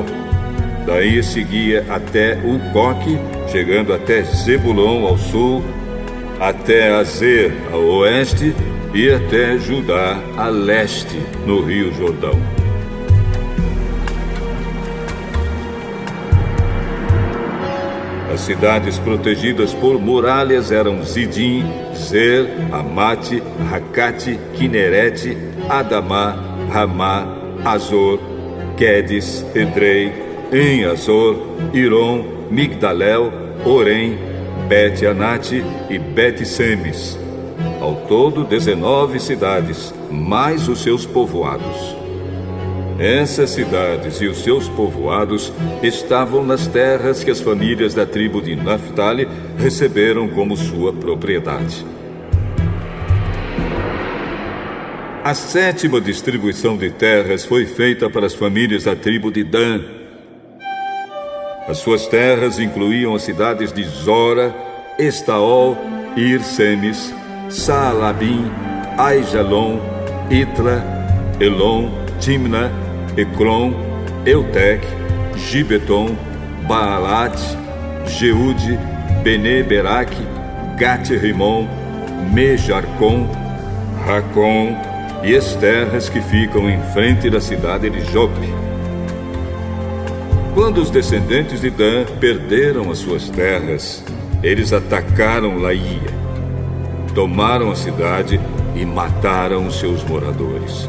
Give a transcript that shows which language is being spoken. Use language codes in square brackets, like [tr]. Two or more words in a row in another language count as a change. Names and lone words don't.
[pt] Daí seguia até Ucoque, chegando até Zebulon ao sul, até Azer ao oeste e até Judá a leste, no Rio Jordão. As cidades protegidas por muralhas eram Zidim, Zer, Amate, Racate, Quinerete, Adamá, Ramá, Azor, Quedes, Edrei, em Azor, Iron, Migdalel, Orém, Bet-Anate e Bet-Semes. Ao todo, 19 cidades, mais os seus povoados. Essas cidades e os seus povoados estavam nas terras que as famílias da tribo de Naphtali receberam como sua propriedade. A sétima distribuição de terras foi feita para as famílias da tribo de Dan. As suas terras incluíam as cidades de Zora, Estaol, Ir-Semes, Saalabim, Aijalon, Itra, Elon, Timna, Ecrom, Eutec, Gibeton, Baalat, Jeude, Bene-Berac, Gat-Rimon, Mejarcom, Racom e as terras que ficam em frente da cidade de Jope. Quando os descendentes de Dan perderam as suas terras, eles atacaram Laía, tomaram a cidade e mataram os seus moradores.